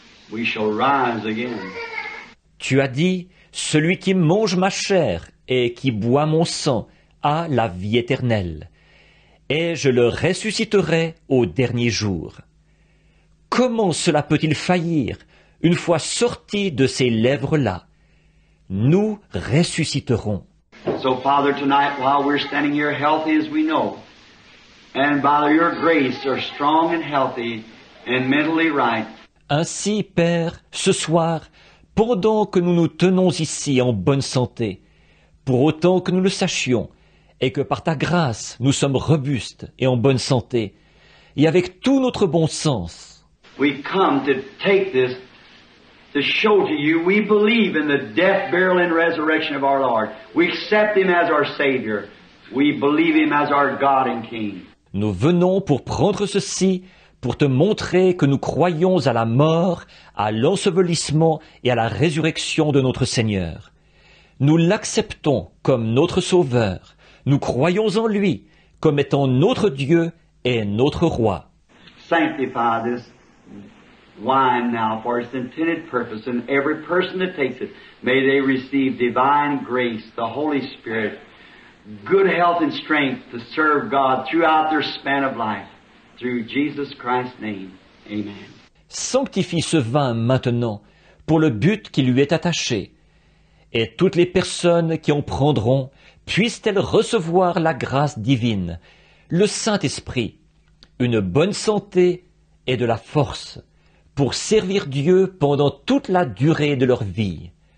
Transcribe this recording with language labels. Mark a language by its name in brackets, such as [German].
[English] We shall rise again. [French] Tu as dit, celui qui mange ma chair et qui boit mon sang a la vie éternelle, et je le ressusciterai au dernier jour. Comment cela peut-il faillir une fois sorti de ces lèvres-là? Nous ressusciterons. [English] So, Father, tonight, while we're standing here healthy as we know, and by Your grace are strong and healthy and mentally right. [French] Ainsi, Père, ce soir, pendant que nous nous tenons ici en bonne santé, pour autant que nous le sachions, et que par Ta grâce nous sommes robustes et en bonne santé, et avec tout notre bon sens, [English] we come to take this to show to You we believe in the death, burial, and resurrection of our Lord. We accept Him as our Savior. We believe Him as our God and King. [French] Nous venons pour prendre ceci, pour Te montrer que nous croyons à la mort, à l'ensevelissement et à la résurrection de notre Seigneur. Nous l'acceptons comme notre Sauveur. Nous croyons en lui comme étant notre Dieu et notre Roi. [English] Sanctify this wine now for its intended purpose, and every person that takes it, may they receive divine grace, the Holy Spirit, good health and strength to serve God throughout their span of life. Through Jesus Christ's name. Amen. [French] Sanctifie ce vin maintenant pour le but qui lui est attaché, et toutes les personnes qui en prendront puissent-elles recevoir la grâce divine, le Saint-Esprit, une bonne santé et de la force pour servir Dieu pendant toute la durée de leur vie.